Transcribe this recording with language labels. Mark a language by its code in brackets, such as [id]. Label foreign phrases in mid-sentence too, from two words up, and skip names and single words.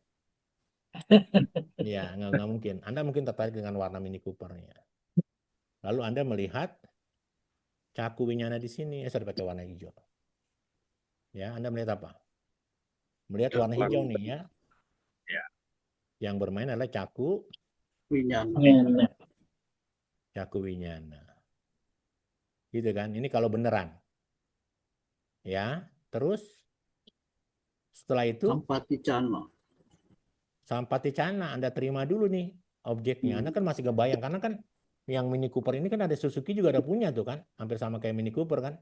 [id] Iya, nggak mungkin. Anda mungkin tertarik dengan warna Mini Coopernya. Lalu Anda melihat [pi] caku winyana [id] di sini, sudah pakai warna hijau. Ya, Anda melihat apa? Melihat warna hijau nih ya. Ya. Yang bermain adalah caku Winyana. winyana. Gitu kan? Ini kalau beneran. Ya, terus setelah itu Sampaticana Anda terima dulu nih objeknya. Anda kan masih kebayang karena kan yang Mini Cooper ini kan ada Suzuki juga ada punya tuh kan, hampir sama kayak Mini Cooper kan.